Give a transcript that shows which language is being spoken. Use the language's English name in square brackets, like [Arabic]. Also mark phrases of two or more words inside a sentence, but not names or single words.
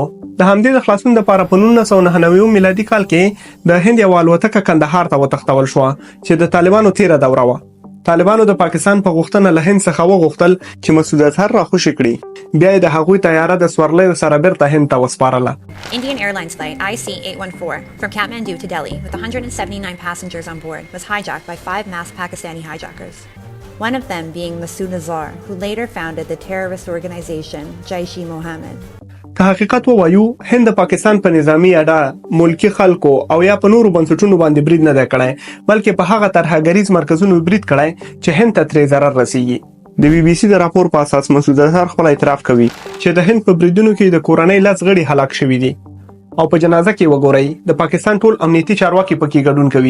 [Pashto] د همدې د خلاصون لپاره په 1999 میلادي کال کې د هند یو الوتکه کندهار ته وتښتول شو چې د طالبانو 13 دوره وه. طالبانو د پاکستان په غوښتنه له هند څخه وغوښتل چې مسعود اظهر راخوشي کړي بیا د هغوی طیاره د سورلیو سره بیرته هند ته وسپارله. [English] Indian Airlines flight IC-814 from Kathmandu to Delhi with 179 passengers on board was hijacked by 5 masked Pakistani hijackers. One of them being Masood Azhar, who later founded the terrorist organization Jaish-e-Mohammed. [Pashto] که حقیقت ووایو هند د پاکستان په نظامی اډه ملکی خلکو او یا په نورو بنسټونو باندې برید نه دی کړی بلکې په هغه ترهګریز مرکزونو برید کړی چې هند ته ترې ضرر رسیږي. د بي بي سي د راپور په اساس مسعود اظهر خپل اعتراف کوي چې د هند په بریدونو کې د کورنۍ لاس غړي هلاک شوي دي او په جنازه کې وګورئ د پاکستان ټول امنیتي چارواکي پکې ګډون کوي.